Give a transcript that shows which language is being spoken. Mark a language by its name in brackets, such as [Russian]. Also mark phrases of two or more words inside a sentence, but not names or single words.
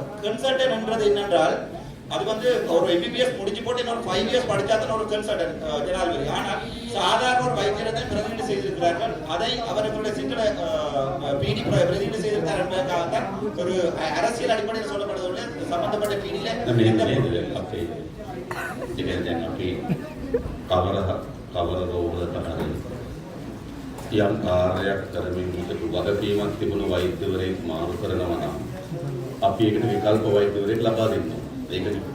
[Tamil] கன்சல்டன் என்றது என்னென்றால் அது ஒரு MBBS முடிச்சு போட்டு இன்னொரு 5 இயர்ஸ் படிச்சாதான் ஒரு கன்சல்டன் ஜனாதிபதி. ஆனால் சாதாரண ஒரு வைத்தியரை பிரதிநிதி செய்திருக்கிறார்கள். அதை அவர்களுடைய சிங்கள PD பிரதிநிதி செய்திருக்கிறார் என்பதற்காகத்தான் ஒரு அரசியல் அடிப்படையில் சொல்லப்படுவதில்லை. சம்பந்தப்பட்ட PDயில [Sinhala] කවර රෝගද තමයි යම් කාර්යයක් කරමින් හිටපු වගකීමක් තිබුණු වෛද්‍යවරයෙක් මාරු කරනවා නම් අපි ඒකට විකල්ප වෛද්‍යවරයෙක් ලබා දෙන්න ඕනේ.